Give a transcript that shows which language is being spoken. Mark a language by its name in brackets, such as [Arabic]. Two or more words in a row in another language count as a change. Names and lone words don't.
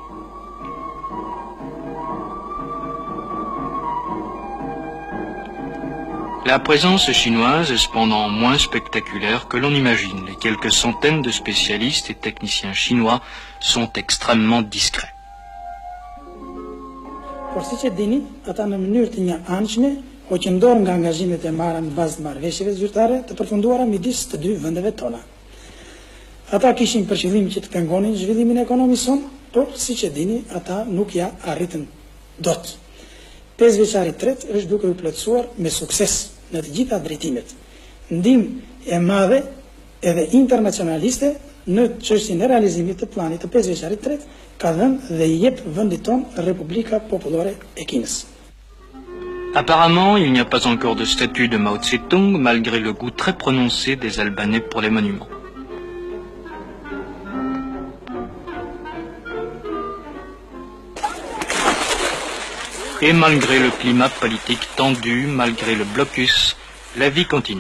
[French] La présence chinoise est cependant moins spectaculaire que l'on imagine. Les quelques centaines de spécialistes et techniciens chinois sont extrêmement discrets. [Albanian] që ndorë nga angazhimet e marra në bazë të marrëveshjeve zyrtare të përfunduara midis të dy vendeve tona. Ata kishin për qëllim që të pengonin zhvillimin ekonomik son, por siç e dini, ata nuk ja arritën dot. 5 vjeçari i tretë është duke u plotësuar me sukses në të gjitha drejtimet. Ndihmë e madhe edhe internacionaliste në çështjen e realizimit të planit të 5 vjeçarit të tretë ka dhënë dhe i jep vendit ton Republika Popullore e Kinës. [French] Apparemment, il n'y a pas encore de statue de Mao Tse-tung, malgré le goût très prononcé des Albanais pour les monuments. Et malgré le climat politique tendu, malgré le blocus, la vie continue.